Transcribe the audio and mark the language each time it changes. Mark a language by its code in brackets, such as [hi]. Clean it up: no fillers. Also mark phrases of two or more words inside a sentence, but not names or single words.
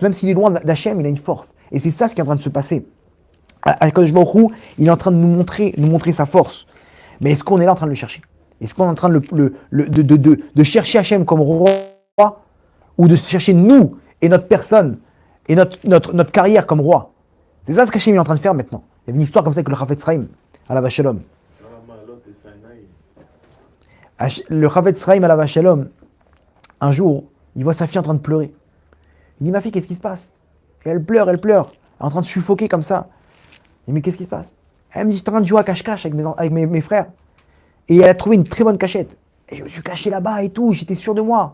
[fr] Même s'il est loin d'Hachem, il a une force. Et c'est ça ce qui est en train de se passer. [he] הקדוש ברוך הוא, [fr] il est en train de nous montrer sa force. Mais est-ce qu'on est là en train de le chercher? Est-ce qu'on est en train de chercher Hachem comme roi, ou de chercher nous et notre personne et notre carrière comme roi? C'est ça ce qu'Hachem est en train de faire maintenant. Il y avait une histoire comme ça avec le Chafetz Chaim, [he] עליו השלום. [fr] Le Chafetz Chaim, [he] עליו השלום, [fr] un jour, il voit sa fille en train de pleurer. Il dit, ma fille, qu'est-ce qui se passe? Et elle pleure, elle est en train de suffoquer comme ça. Il dit, mais qu'est-ce qui se passe? Elle me dit, je suis en train de jouer à cache-cache avec mes frères. Et elle a trouvé une très bonne cachette. Et je me suis caché là-bas et tout, j'étais sûr de moi.